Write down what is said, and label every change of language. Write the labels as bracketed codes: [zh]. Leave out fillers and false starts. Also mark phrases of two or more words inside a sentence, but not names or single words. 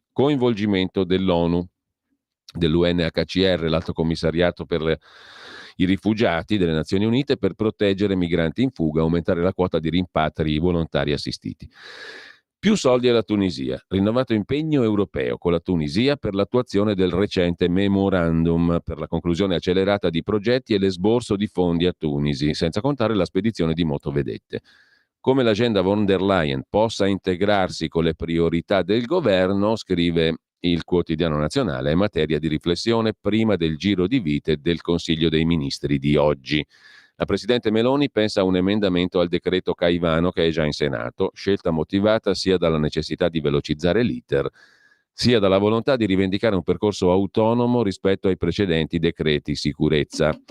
[it] Coinvolgimento dell'ONU, dell'UNHCR, l'Alto Commissariato per i rifugiati delle Nazioni Unite, per proteggere migranti in fuga, aumentare la quota di rimpatri volontari assistiti. Più soldi alla Tunisia, rinnovato impegno europeo con la Tunisia per l'attuazione del recente memorandum per la conclusione accelerata di progetti e l'esborso di fondi a Tunisi, senza contare la spedizione di motovedette. Come l'agenda von der Leyen possa integrarsi con le priorità del governo, scrive il quotidiano nazionale, è materia di riflessione prima del giro di vite del Consiglio dei Ministri di oggi. La Presidente Meloni pensa a un emendamento al decreto Caivano che è già in Senato, scelta motivata sia dalla necessità di velocizzare l'iter, sia dalla volontà di rivendicare un percorso autonomo rispetto ai precedenti decreti sicurezza.